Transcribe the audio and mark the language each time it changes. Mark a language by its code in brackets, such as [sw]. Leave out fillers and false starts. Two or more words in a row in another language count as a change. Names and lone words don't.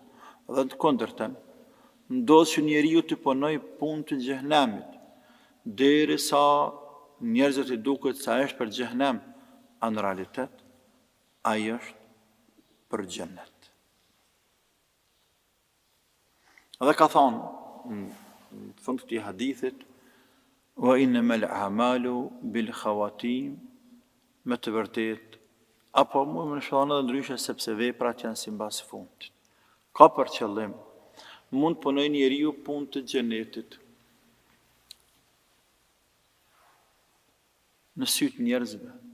[sq] Dhe të kundërtën, ndodh që njeriu të punojë punë të xhenemit, derisa njerëzit i duket se ajo është për xhenem, në realitet ajo është për xhenet. Dhe ka thonë në fund të këtij hadithit, [ar] وإنما الأعمال بالخواتيم, [sq] me të vërtet, apo më në shonë edhe ndryshe sepse veprat janë si mbas fundit. Ka për qëllim, mund punoj njeriu punë të xhenetit në sytë njerëzve.